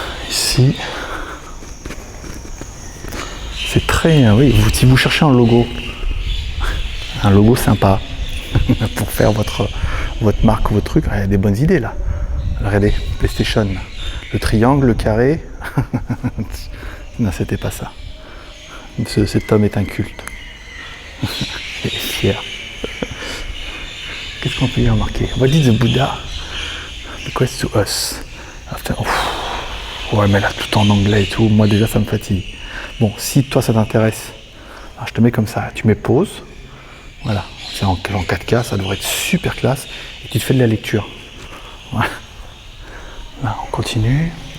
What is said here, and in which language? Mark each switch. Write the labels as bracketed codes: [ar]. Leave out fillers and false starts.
[fr] Ici, c'est très, oui, si vous cherchez un logo sympa pour faire votre marque ou votre truc, il y a des bonnes idées là. Regardez, PlayStation, le triangle, le carré. Non, c'était pas ça. Cet homme est un culte. Il est fier. Qu'est-ce qu'on peut y remarquer? [en] What did the Buddha request to us? After... [fr] Ouais, mais là, tout en anglais et tout, moi déjà, ça me fatigue. Bon, si toi, ça t'intéresse, je te mets comme ça. Tu mets pause. Voilà. C'est en 4K, ça devrait être super classe. Et tu te fais de la lecture. Voilà. Là, on continue.